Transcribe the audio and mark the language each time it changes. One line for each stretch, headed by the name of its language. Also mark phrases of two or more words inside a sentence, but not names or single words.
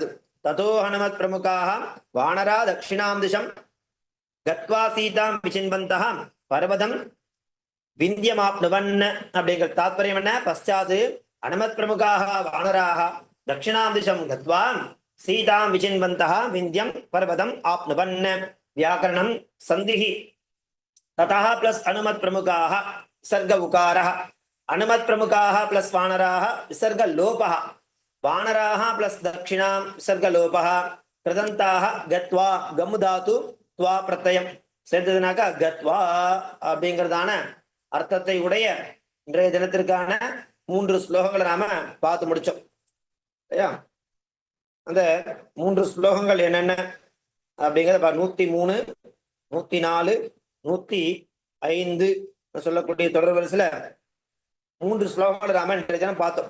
Sanskrit: ततो हनुमत् प्रमुखाः वानराः दक्षिणां दिशं गत्वा सीतां विचिन्वन्तः पर्वतं विन्ध्यमाप्नुवन्.
Tamil: அப்படிங்கிற தாத்பரியம் என்ன?
Sanskrit: पश्चात् अनुमत् प्रमुखाः वानराः दक्षिणां दिशं गत्वा सीतां विचिन्वन्तः विन्ध्यं पर्वतम् आप्नुवन्. व्याकरणम् सन्धिः ततः प्लस अनुमत प्रमुखाः विसर्ग उकारः अनुमत प्रमुखाः प्लस वानराः विसर्ग लोपः वानराः प्लस दक्षिणां विसर्ग लोपः कृदन्ताः गत्वा गमु धातु त्वा प्रत्ययम
Tamil: சேர்த்ததுனாக்கா கத்வா அப்படிங்கிறதான அர்த்தத்தை உடைய இன்றைய தினத்திற்கான 3 ஸ்லோகங்களை நாம பார்த்து முடிச்சோம். ஐயா, அந்த 3 ஸ்லோகங்கள் என்னென்ன அப்படிங்கிறத 103, 104, 105 சொல்லக்கூடிய தொடர் வரிசையில 3 ஸ்லோகங்கள் நாம இன்றைய தினம் பார்த்தோம்.